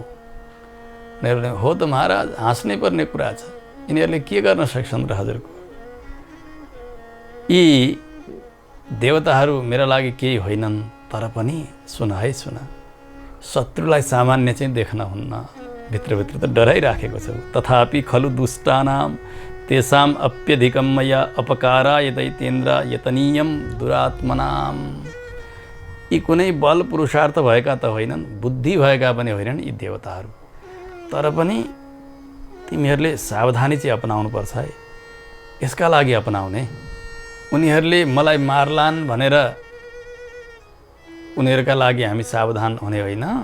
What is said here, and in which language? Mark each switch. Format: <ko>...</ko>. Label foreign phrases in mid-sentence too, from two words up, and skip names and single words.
<ne>उनीहरूले हो त महाराज, हाँस्नै पर्ने कुरा छ। यिनीहरूले के गर्न सक्छन् र हजुरको? यी देवताहरू मेरा लागि केही होइनन्, तर पनि सुन है सुन, शत्रुलाई सामान्य चाहिँ देख्न हुन्न। भित्रभित्र त डराइराखेको छ।</ne> <sa>तथापि खलु दुष्टानाम तेषाम अप्यधिकम मया अपकाराय दैतेन्द्र यतनीयम दुरात्मनाम।</sa> <ne>यी कुनै बल पुरुषार्थ भएका त होइनन्, बुद्धि भएका पनि होइनन् यी देवताहरू। तर पनि तिमीहरूले सावधानी चाहिँ अपनाउनु पर्छ है। यसका लागि अपनाउने, उनीहरूले मलाई मार्लान् भनेर उनीहरूका लागि हामी सावधान हुने होइन।</ne>